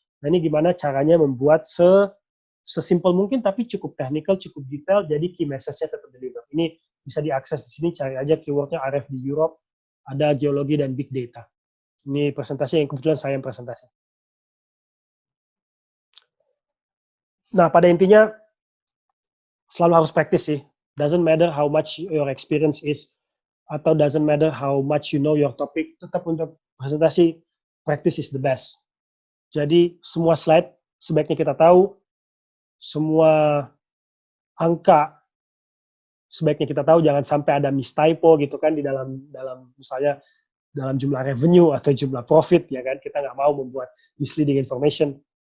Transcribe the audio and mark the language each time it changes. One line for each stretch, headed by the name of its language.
Indonesian: Nah ini gimana caranya membuat sesimpel mungkin tapi cukup technical, cukup detail, jadi key message-nya tetap deliver. Ini bisa diakses di sini, cari aja keywordnya RF di Europe, ada geologi dan big data. Ini presentasi yang kebetulan saya yang presentasi. Nah, pada intinya selalu harus praktis sih.
English: Doesn't matter how much your experience is,
Indonesian: atau
English: doesn't matter how much you know your topic,
Indonesian: tetap untuk presentasi,
English: practice is the best.
Indonesian: Jadi semua slide sebaiknya kita tahu, semua angka sebaiknya kita tahu, jangan sampai ada mistypo gitu kan di dalam misalnya dalam jumlah revenue atau jumlah profit, ya kan, kita nggak mau membuat misleading information.